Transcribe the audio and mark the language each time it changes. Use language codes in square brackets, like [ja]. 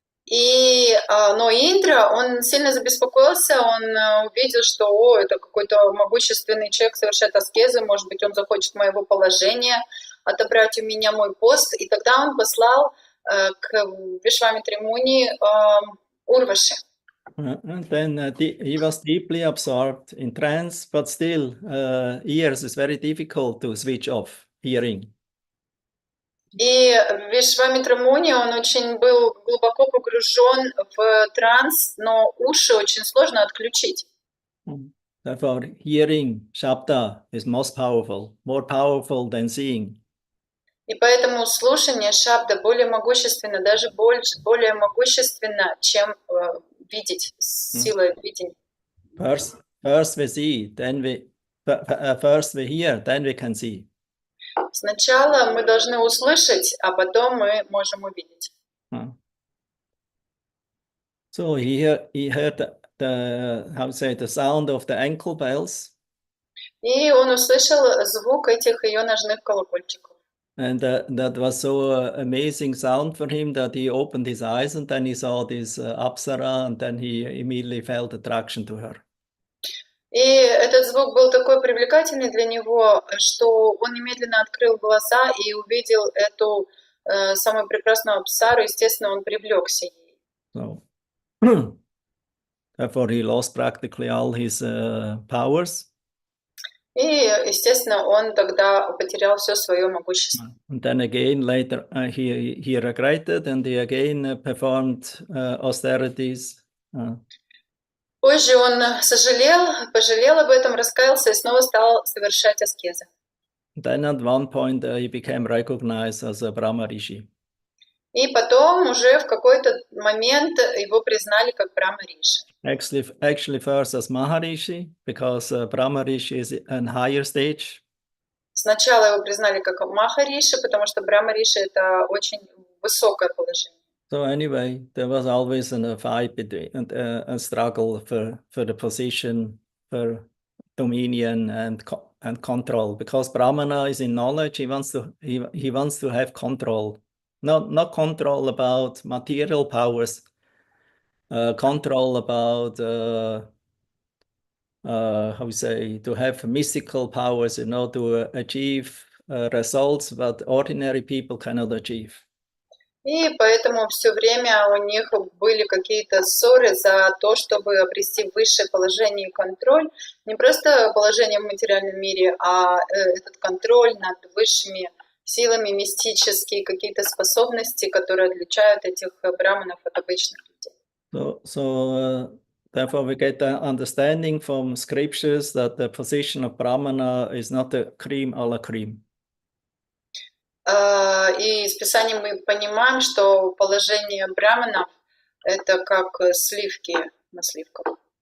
[ru] Но Индра, он сильно забеспокоился, он увидел, что это какой-то могущественный человек совершает аскезы, может быть, он захочет моего положения, отобрать у меня мой пост. И тогда он послал к Вишвамитре Муни Урваши. [en] And then he was deeply absorbed in trance, but still, ears is very difficult to switch off hearing. [ru] И Вишвамитра Муни, он очень был глубоко погружен в транс, но уши очень сложно отключить. [en] Therefore, hearing Shabda is most powerful, more powerful than seeing. [ru] И поэтому слушание шабда более могущественно, даже более могущественно, чем видеть, сила видения. [en] First we see, then first we hear, then we can see. [ru] Сначала мы должны услышать, а потом мы можем увидеть. [en] So he heard the sound of the ankle bells. [ru] И он услышал звук этих ее ножных колокольчиков. [en] And that was so amazing sound for him that he opened his eyes and then he saw this Apsara and then he immediately felt attraction to her. [ru] И этот звук был такой привлекательный для него, что он немедленно открыл глаза и увидел эту самую прекрасную Апсару. Естественно, он привлекся ей. [en] So, therefore, he lost practically all his powers. [ru] И, естественно, он тогда потерял все свое могущество. [en] And then again, later, he regretted and he again performed austerities. [ru] Позже он пожалел об этом, раскаялся и снова стал совершать аскезы. [en] Then at one point he became recognized as a Brahma Rishi. [ru] И потом уже в какой-то момент его признали как Брахма Риши. [en] Actually first as Maharishi, because Brahma Rishi is a higher stage. [ru] Сначала его признали как Махариши, потому что Брахма Риши это очень высокое положение. [en] So anyway, there was always a fight between a struggle for the position, for dominion and control. Because Brahmana is in knowledge, he wants to have control, not control about material powers, control about how we say, to have mystical powers, to achieve results that ordinary people cannot achieve. [ru] И поэтому все время у них были какие-то ссоры за то, чтобы обрести высшее положение и контроль. Не просто положение в материальном мире, а этот контроль над высшими силами, мистические какие-то способности, которые отличают этих браманов от обычных людей. [en] So therefore we get the understanding from scriptures that the position of Brahmana is not the cream a la cream. [ru] И из Писания мы понимаем, что положение браманов это как сливки на сливках.